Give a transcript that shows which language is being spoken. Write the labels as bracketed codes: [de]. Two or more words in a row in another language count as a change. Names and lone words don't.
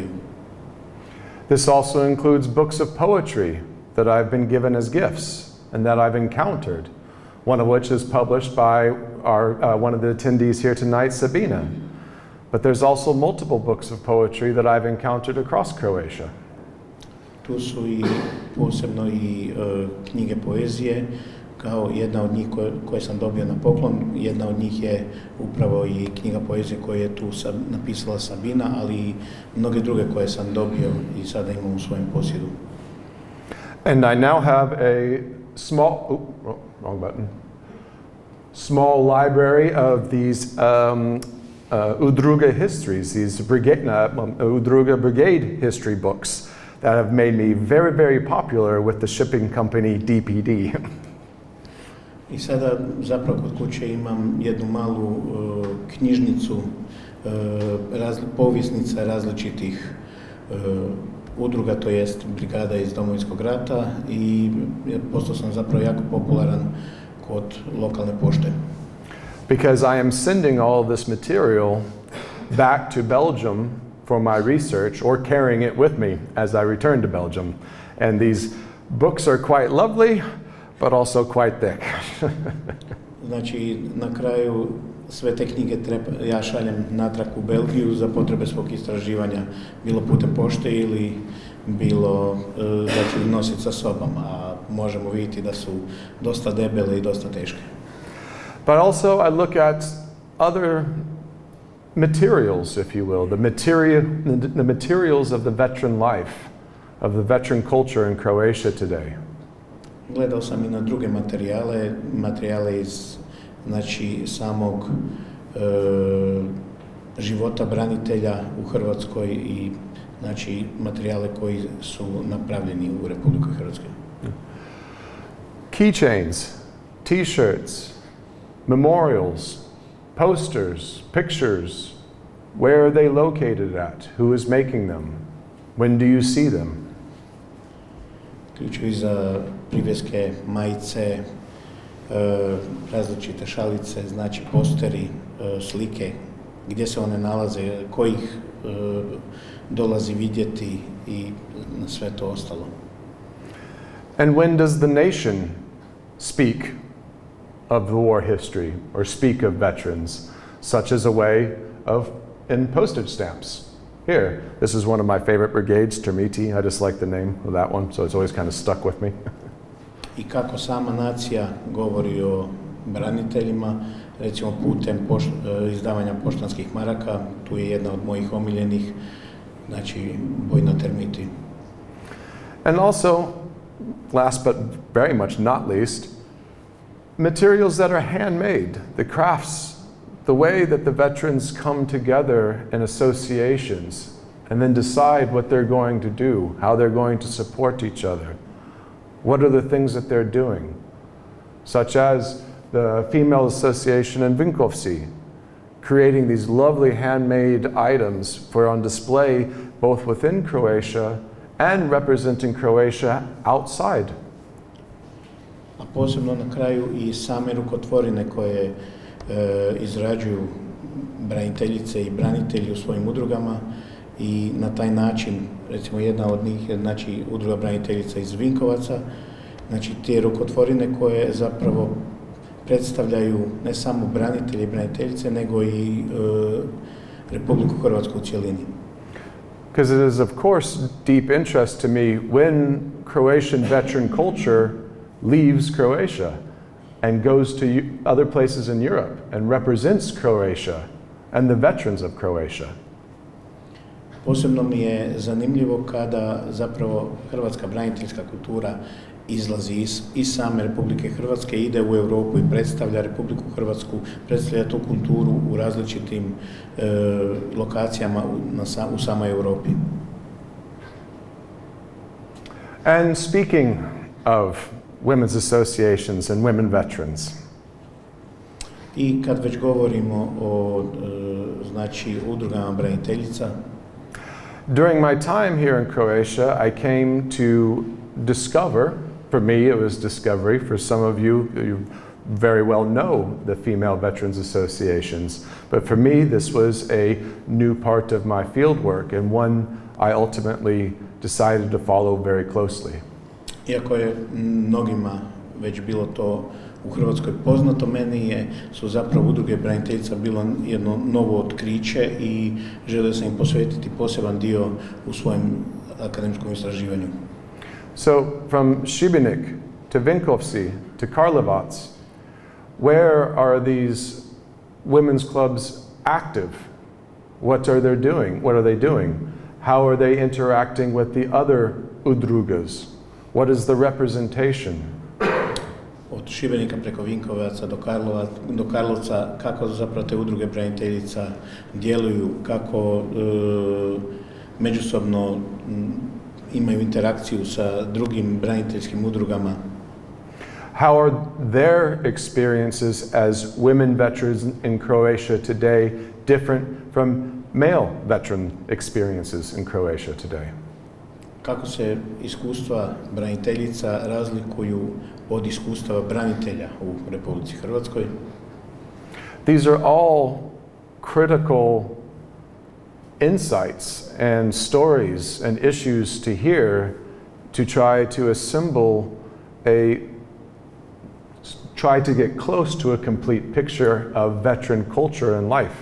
[en] This also includes books of poetry that I've been given as gifts and that I've encountered, one of which is published by one of the attendees here tonight, Sabina. But there's also multiple books of poetry that I've encountered across Croatia. [hr] Tu su i posebno i knjige poezije, kao jedna od njih koje sam dobio na poklon. Jedna od njih je upravo i knjiga poezije koju je tu napisala Sabina, ali i mnoge druge koje sam dobio i sada imam u svojem posjedu. [en] And I now have a small library of these Udruga histories, these Udruga brigade history books that have made me very, very popular with the shipping company DPD. [hr] I sada zapravo kod kuće imam jednu malu knjižnicu povijesnica različitih udruga, to jest brigada iz Domovinskog rata, i postao sam zapravo jako popularan kod lokalne pošte. [en] Because I am sending all of this material back to Belgium for my research or carrying it with me as I return to Belgium. And these books are quite lovely, but also quite thick. [hr] Znači, na kraju sve te knjige ja šaljem natrag u Belgiju za potrebe svog istraživanja, bilo putem pošte ili bilo da ću ih nositi sa sobom, a možemo vidjeti da su dosta debele i dosta teške. [en] But also I look at other materials, if you will, the materials of the veteran life, of the veteran culture in Croatia today. [hr] Gledao sam i na druge materijale iz samog života branitelja u Hrvatskoj i materijale koji su napravljeni u Republici Hrvatskoj. [en] Keychains, t-shirts, memorials, posters, pictures, where are they located at? Who is making them? When do you see them? [hr] Ključevi za privjeske, majice, različite šalice, znači posteri, slike, gdje se one nalaze, ko ih dolazi vidjeti i na sve to ostalo. [en] And when does the nation speak of the war history or speak of veterans, such as a way of in postage stamps? Here, this is one of my favorite brigades, Termiti. I just like the name of that one, so it's always kind of stuck with me. [hr] I kako sama nacija govori o braniteljima, recimo putem izdavanja poštanskih maraka, tu je jedna od mojih omiljenih, znači bojna Termiti. [en] And also, last but very much not least, materials that are handmade, the crafts, the way that the veterans come together in associations and then decide what they're going to do, how they're going to support each other. What are the things that they're doing? Such as the Female Association in Vinkovci, creating these lovely handmade items for on display both within Croatia and representing Croatia outside. [hr] A posebno na kraju i same rukotvorine koje izrađuju braniteljice i branitelji u svojim udrugama i na taj način, recimo jedna od njih je udruga braniteljica iz Vinkovaca, znači te rukotvorine koje zapravo predstavljaju ne samo branitelje i braniteljice, nego i Republiku Hrvatsku u cjelini. [en] Because it is of course deep interest to me when Croatian veteran culture leaves Croatia and goes to other places in Europe and represents Croatia and the veterans of Croatia. [hr] Posebno mi je zanimljivo kada zapravo hrvatska braniteljska kultura izlazi iz same Republike Hrvatske, ide u Europu i predstavlja Republiku Hrvatsku, predstavlja tu kulturu u različitim lokacijama u samoj Europi. [en] And speaking of women's associations and women veterans. [hr] I kad već govorimo o udrugama braniteljica, [en] during my time here in Croatia, I came to discover, for me it was discovery, for some of you, you very well know the female veterans associations, but for me this was a new part of my field work and one I ultimately decided to follow very closely. [hr] Iako je mnogima već bilo to u Hrvatskoj poznato, meni su zapravo udruge braniteljica bilo jedno novo otkriće i želio sam im posvetiti poseban dio u svojem akademskom istraživanju. [en] So from Šibenik to Vinkovci to Karlovac, where are these women's clubs active? What are they doing? What are they doing? How are they interacting with the other udrugas? What is the representation? [hr] Od Šibenika preko Vinkovaca do Karlovca, kako zapravo te udruge braniteljica djeluju, kako međusobno imaju interakciju sa drugim braniteljskim udrugama. [en] How are their experiences as women veterans in Croatia today different from male veteran experiences in Croatia today? [hr] Kako se iskustva braniteljica razlikuju od iskustava branitelja u Republici Hrvatskoj? [en] These are all critical insights and stories and issues to hear to try to assemble try to get close to a complete picture of veteran culture and life.